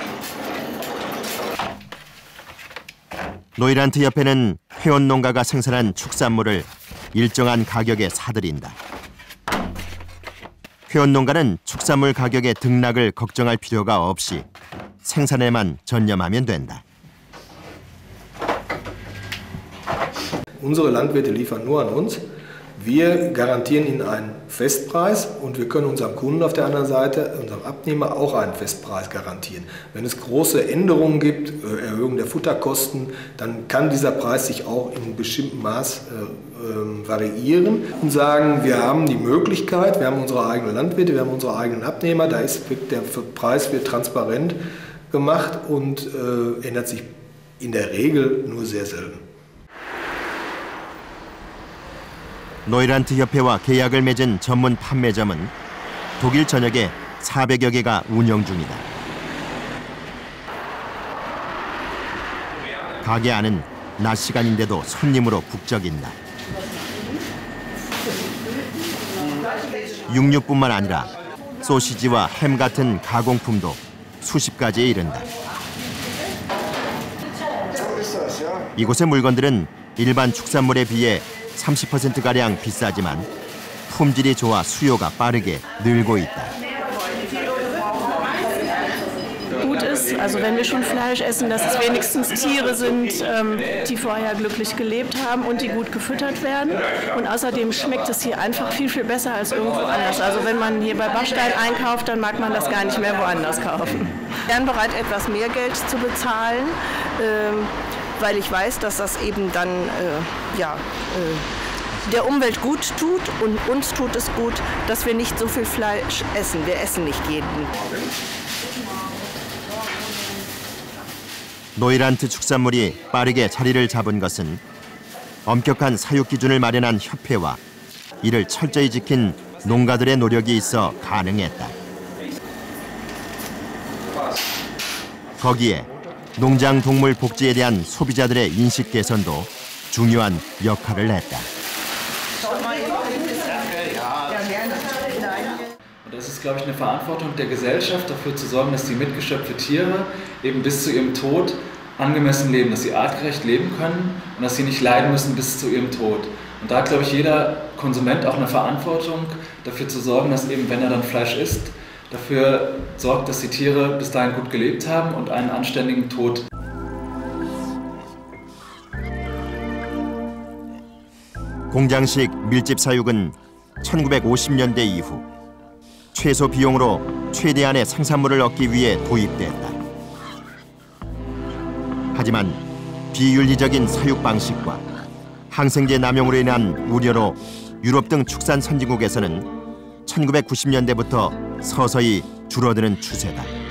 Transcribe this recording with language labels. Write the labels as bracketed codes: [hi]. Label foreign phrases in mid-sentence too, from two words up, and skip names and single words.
[ko] 노이란트 협회는 회원 농가가 생산한 축산물을 일정한 가격에 사들인다. 회원 농가는 축산물 가격의 등락을 걱정할 필요가 없이 생산에만 전념하면 된다. [de] Unsere Landwirte liefern nur an uns. Wir garantieren ihnen einen Festpreis und wir können unserem Kunden auf der anderen Seite, unserem Abnehmer, auch einen Festpreis garantieren. Wenn es große Änderungen gibt, Erhöhung der Futterkosten, dann kann dieser Preis sich auch in bestimmtem Maß variieren und sagen, wir haben die Möglichkeit, wir haben unsere eigenen Landwirte, wir haben unsere eigenen Abnehmer, der Preis wird transparent gemacht und ändert sich in der Regel nur sehr selten. [ko] 노이란트 협회와 계약을 맺은 전문 판매점은 독일 전역에 400여 개가 운영 중이다. 가게 안은 낮 시간인데도 손님으로 북적인다. 육류뿐만 아니라 소시지와 햄 같은 가공품도 수십 가지에 이른다. 이곳의 물건들은 일반 축산물에 비해 30%가량 비싸지만 품질이 좋아 수요가 빠르게 늘고 있다. [de] Gut ist, also wenn wir schon Fleisch essen, dass es wenigstens Tiere sind, die vorher glücklich gelebt haben und die gut gefüttert werden. Und außerdem schmeckt es hier einfach viel, viel besser als irgendwo anders. Also wenn man hier bei Bachstein einkauft, dann mag man das gar nicht mehr woanders kaufen. Ich bin bereit, etwas mehr Geld zu bezahlen, weil ich weiß, dass das eben dann der Umwelt gut tut und uns tut es gut, dass wir nicht so viel Fleisch essen. Wir essen nicht jeden. [ko] 노이란트 축산물이 빠르게 자리를 잡은 것은 엄격한 사육 기준을 마련한 협회와 이를 철저히 지킨 농가들의 노력이 있어 가능했다. 거기에 농장 동물 복지에 대한 소비자들의 인식 개선도 중요한 역할을 했다. [de] Das ist, glaube ich, eine Verantwortung der Gesellschaft, dafür zu sorgen, dass die mitgeschöpfte Tiere eben bis zu ihrem Tod angemessen leben, dass sie artgerecht leben können und dass sie nicht leiden müssen bis zu ihrem Tod. Und da hat, glaube ich, jeder Konsument auch eine Verantwortung, dafür zu sorgen, dass eben, wenn er dann Fleisch isst, dafür sorgt, dass die Tiere bis dahin gut gelebt haben und einen anständigen Tod. [ko] 공장식 밀집 사육은 1950년대 이후 최소 비용으로 최대한의 생산물을 얻기 위해 도입됐다. 하지만 비윤리적인 사육 방식과 항생제 남용으로 인한 우려로 유럽 등 축산 선진국에서는 1990년대부터 서서히 줄어드는 추세다.